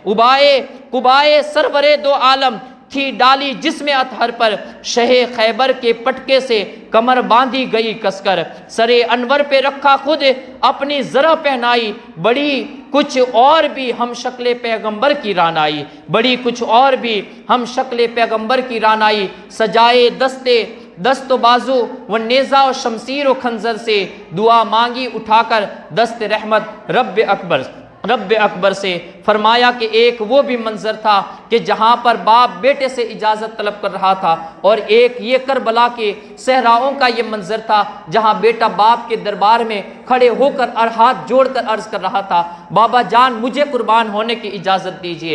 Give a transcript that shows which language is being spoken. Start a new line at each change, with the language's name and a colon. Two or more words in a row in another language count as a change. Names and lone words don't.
Urdu: قبائے سرور دو عالم تھی ڈالی جسم اطہر پر، شہ خیبر کے پٹکے سے کمر باندھی گئی کس کر، سر انور پہ رکھا خود اپنی زرہ پہنائی، بڑی کچھ اور بھی ہم شکل پیغمبر کی رانائی، بڑی کچھ اور بھی ہم شکل پیغمبر کی رانائی، سجائے دست و بازو و نیزہ و شمشیر و خنجر سے، دعا مانگی اٹھا کر دست رحمت رب اکبر سے، فرمایا کہ ایک وہ بھی منظر تھا کہ جہاں پر باپ بیٹے سے اجازت طلب کر رہا تھا، اور ایک یہ کربلا کے صحراؤں کا یہ منظر تھا جہاں بیٹا باپ کے دربار میں کھڑے ہو کر اور ہاتھ جوڑ کر عرض کر رہا تھا بابا جان مجھے قربان ہونے کی اجازت دیجیے۔